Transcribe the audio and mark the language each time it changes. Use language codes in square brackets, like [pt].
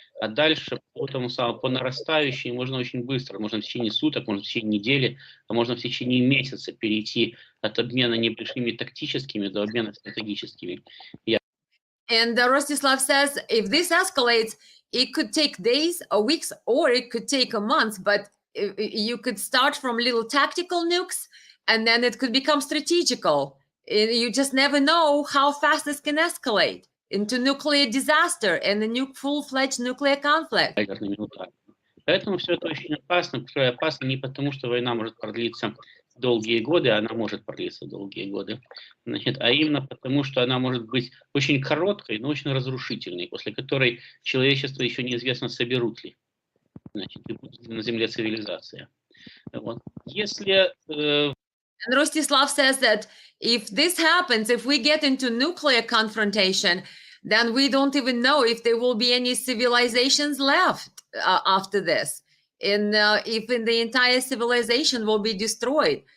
[ru] А дальше по нарастающей можно очень быстро, можно в течение суток, можно в течение недели, а можно в течение месяца перейти от обмена небольшими тактическими до обмена стратегическими. [en] And Rostislav says, if this escalates, it could take days or weeks, or it could take a month, but you could start from little tactical nukes, and then it could become strategical. You just never know how fast this can escalate into nuclear disaster and a full-fledged nuclear conflict. [ru] Поэтому все это очень опасно. Опасно не потому, что война может продлиться долгие годы, она может продлиться долгие годы, а именно потому, что она может быть очень короткой, но очень разрушительной, после которой человечество еще неизвестно, соберут ли на Земле цивилизация. Вот. Если... [en] And Rostislav says that if this happens, if we get into nuclear confrontation, then we don't even know if there will be any civilizations left after this, and if the entire civilization will be destroyed.